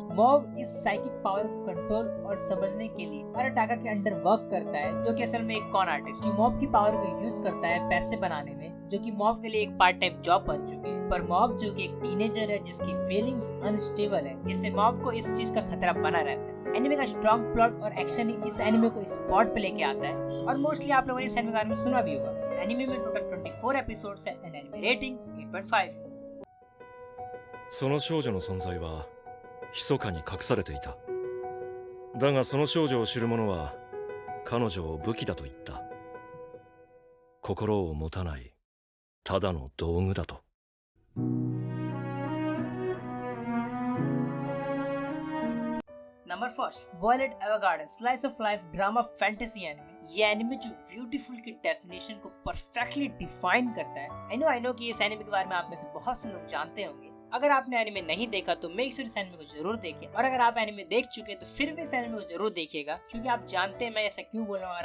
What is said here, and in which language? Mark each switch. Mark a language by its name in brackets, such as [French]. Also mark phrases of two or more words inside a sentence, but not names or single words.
[Hindi] मॉब इस [English] psychic power [Hindi] को कंट्रोल और समझने के लिए अराटाका के [English] under work [Hindi] करता है, जो कि असल में एक [English] con artist [Hindi] जो मॉब की पावर को यूज करता है पैसे बनाने में, जो कि मॉब के लिए एक [English] part time job [Hindi] बन चुकी है। पर मॉब जो कि एक टीनेजर है जिसकी [English] feelings unstable [Hindi] है, जिससे मॉब को इस चीज का खतरा बना रहता है। एनिमे का [English] strong plot [Hindi] और एक्शन ही इस एनिमे को स्पॉट पे लेके आता है, और मोस्टली आप लोगों ने इस एनिमे के बारे में सुना भी होगा। एनिमे में [English] total 24 episodes [Hindi] है [English] and anime rating 8.5. [Japanese] その少女の存在は密かに隠されていた。だがその少女を知る者は彼女を武器だと言った。心を持たないただの道具だと。 [English] number first, Violet Evergarden slice of life drama fantasy anime. [Hindi] ये एनिमे जो ब्यूटीफुल की डेफिनेशन को [English] perfectly define [Hindi] करता है। [English] I know [Hindi] कि इस एनिमे के बारे में आप में से बहुत से लोग जानते होंगे। अगर आपने एनिमे नहीं देखा तो [English] make sure [Hindi] इस एनिमे को जरूर देखें, और अगर आप एनिमे देख चुके हैं तो फिर भी इस एनिमे को जरूर देखिएगा, क्योंकि आप जानते हैं मैं ऐसा क्यों बोल रहा हूँ।